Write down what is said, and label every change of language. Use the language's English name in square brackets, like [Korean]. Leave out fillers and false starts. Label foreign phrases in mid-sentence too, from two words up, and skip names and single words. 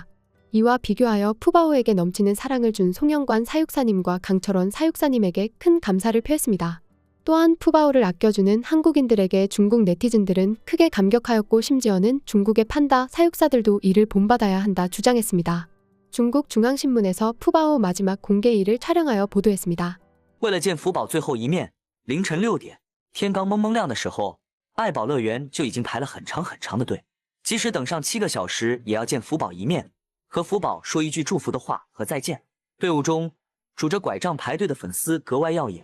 [Korean] 이와 비교하여 푸바오에게 넘치는 사랑을 준 송영관 사육사님과 강철원 사육사님에게 큰 감사를 표했습니다. 또한 푸바오를 아껴주는 한국인들에게 중국 네티즌들은 크게 감격하였고 심지어는 중국의 판다 사육사들도 이를 본받아야 한다 주장했습니다. 중국 중앙신문에서 푸바오 마지막 공개일을 촬영하여 보도했습니다. [Chinese] 为了见福宝最后一面，凌晨6点，天刚蒙蒙亮的时候，爱宝乐园就已经排了很长很长的队，即使等上7个小时，也要见福宝一面，和福宝说一句祝福的话和再见。队伍中拄着拐杖排队的粉丝格外耀眼。